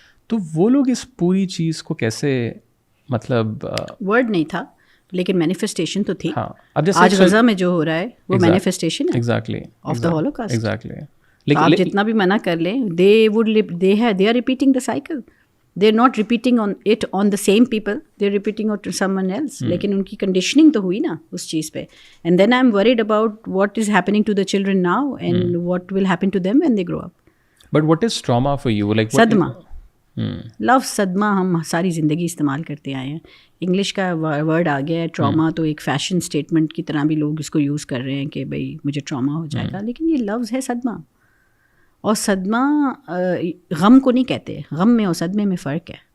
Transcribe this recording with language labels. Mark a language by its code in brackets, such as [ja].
[ur] تو وہ لوگ اس پوری چیز کو کیسے, مطلب ورڈ نہیں تھا لیکن مینیفیسٹیشن تو تھی. ہاں, اب جیسے آج غزہ میں جو ہو رہا ہے وہ مینیفیسٹیشن ہے [en] Exactly of the holocaust. Exactly. [ur] آپ جتنا بھی منع کر لیں, [en] they are repeating the cycle. They're not repeating on the same people, they're repeating on someone else. [ur] لیکن ان کی کنڈیشننگ تو ہوئی نا اس چیز پہ. [en] And then I'm worried about what is happening to the children now and what will happen to them when they grow up. But what is trauma for you? Like [ur] صدمہ. لفظ صدمہ ہم ساری زندگی استعمال کرتے آئے ہیں. انگلش کا ورڈ آ گیا ہے. ٹراما تو ایک فیشن اسٹیٹمنٹ کی طرح بھی لوگ اس کو یوز کر رہے ہیں کہ بھائی مجھے ٹراما ہو جائے گا, لیکن یہ لفظ ہے صدمہ. اور صدمہ غم کو نہیں کہتے, غم میں اور صدمے میں فرق ہے.